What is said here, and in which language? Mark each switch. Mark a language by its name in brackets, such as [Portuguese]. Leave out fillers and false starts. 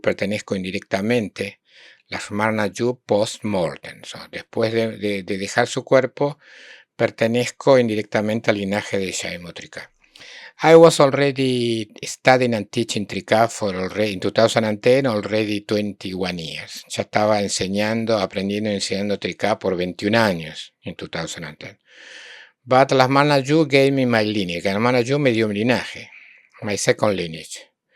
[Spanish] Pertenezco indirectamente Lakshmanaju post-mortem. So, después de dejar su cuerpo, pertenezco indirectamente al linaje de Shaimo Trika. [English] I was already studying and teaching Trika in 2010, already 21 years. [Spanish] Ya estaba aprendiendo y enseñando Trika por 21 años en 2010. [English] But Lakshmanaju gave me my lineage. [Spanish] Lakshmanaju me dio mi linaje, [English] my second lineage.